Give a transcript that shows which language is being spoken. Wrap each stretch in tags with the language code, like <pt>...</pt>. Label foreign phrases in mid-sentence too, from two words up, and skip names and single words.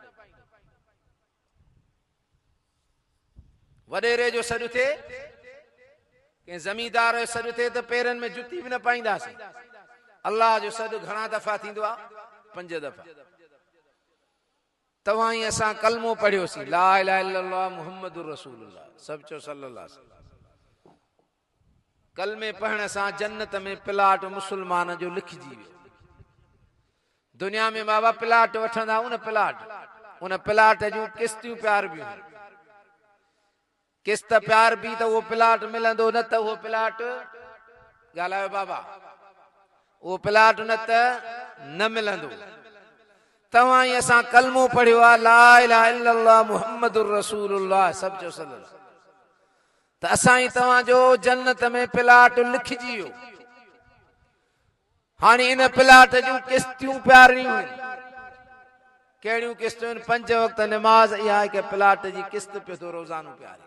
<sd>वॾेरे जो सॾु थिए, कंहिं ज़मींदार जो सॾु थिए त पेरनि में जुती बि न पाईंदासीं। अल्लाह जो सॾु घणा दफ़ा थींदो आहे? 5 दफ़ा। तव्हां ई असां कलमो पढ़ियोसीं,</sd> <ar>لا إله إلا الله محمد رسول الله,</ar> <sd>सभु चओ</sd> <ar>صلى الله عليه وسلم.</ar> <sd>कलमे पढ़ण सां जन्नत में प्लाट मुस्लमान जो लिखिजी वियो। दुनिया में बाबा प्लाट वठंदा, उन प्लाट जूं किस्तियूं प्यार बियूं, किस्त प्यार बि त उहो प्लाट मिलंदो, न त उहो प्लाट ॻाल्हायो बाबा, उहो प्लाट न त न मिलंदो। तव्हां ई असां कलमो पढ़ियो आहे,</sd> <ar>لا إله إلا الله محمد رسول الله,</ar> <sd>सभु चओ सल्लल्लाहु। त असां ई तव्हांजो जन्नत में प्लाट लिखिजी वियो। हाणे इन प्लाट जूं किस्तियूं प्यारियूं आहिनि। कहिड़ियूं किस्तूं आहिनि? 5 वक़्त नमाज़, इहा हिकु प्लाट जी किस्त पियो थो रोज़ानो प्यारे।</sd>